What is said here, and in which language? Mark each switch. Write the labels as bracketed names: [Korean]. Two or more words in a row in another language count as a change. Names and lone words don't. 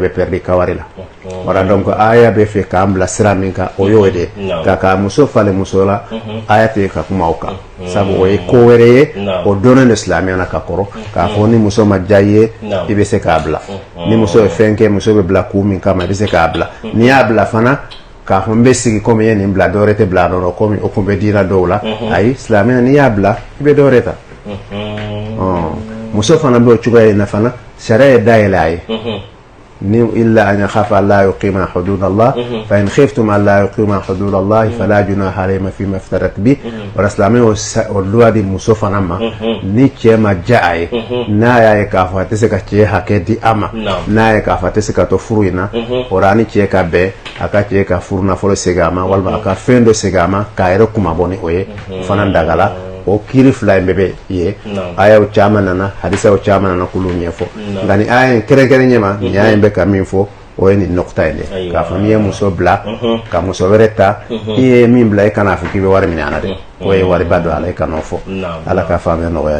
[Bambara] be perdi ka wari la ora donc aya be fe ka ambla siraminka o yode ka muso fale muso la aya te ka kuma oka sabu o ye ko wɛrɛ ye o donnen silamɛya na ka kɔrɔ k'a fɔ ni muso ma diya i ye i bɛ se k'a bila ni muso ye fɛn kɛ muso bɛ bila kun min kama i bɛ se k'a bila n'i y'a bila fana k'a fɔ n bɛ sigi komi i ye nin bila dɔwɛrɛ tɛ bila a nɔ komi o kun bɛ dira dɔw la ayi silamɛya n'i y'a bila i bɛ dɔwɛrɛ ta muso fana bɛ o cogoya in na fana sariya ye dayɛlɛ a ye ni [Arabic] إلا أن يخافا ألا يقيما حدود الله فإن خفتم ألا يقيما حدود الله فلا جناح عليهما فيما افتدت به [Bambara] wa islami o loi di muso fana ma ni cɛ ma diya a ye n'a y'a ye k'a fɔ a tɛ se ka cɛ hakɛ di a ma n'a ye k'a fɔ a tɛ se ka to furu in na o la ni cɛ ka bɛn a ka cɛ ka furu nafolo segin a ma walima a ka fɛn dɔ segin a ma k'a yɛrɛ kumabɔ ni o ye o fana dagala o kiiri fila in bɛɛ bɛ ye ayaw caman nana hadisaw caman nana k'olu ɲɛfɔ nka ni aya in kɛrɛnkɛrɛn ɲɛma nin aya in bɛ ka min fɔ o ye nin nɔkta in de k'a fɔ n'i ye muso bila ka muso wɛrɛ ta i ye min bila i kana fɔ k'i bɛ wari minɛ a la dɛ o ye wariba don ala i kan'o fɔ ala ka faamuya nɔgɔya